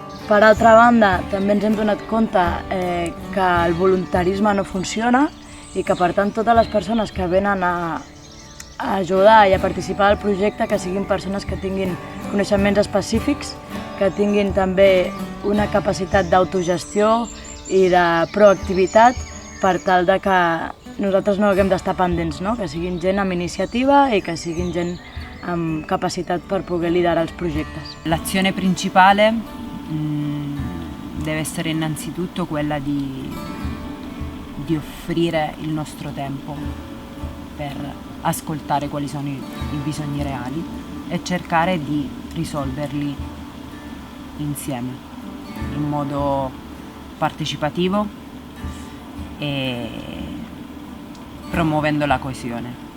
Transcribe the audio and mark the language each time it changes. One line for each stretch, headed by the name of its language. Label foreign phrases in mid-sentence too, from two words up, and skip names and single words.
Catalan: Per altra banda, també ens hem donat compte que el voluntarisme no funciona i que, per tant, totes les persones que venen a ajudar i a participar del projecte que siguin persones que tinguin coneixements específics, que tinguin també una capacitat d'autogestió i de proactivitat per tal de que nosaltres no haguem d'estar pendents, no? Que siguin gent amb iniciativa i que siguin gent amb capacitat per poder liderar els projectes.
Italian: L'azione principale deve essere innanzitutto quella di offrire il nostro tempo per ascoltare quali sono i bisogni reali e cercare di risolverli insieme, in modo partecipativo e promuovendo la coesione.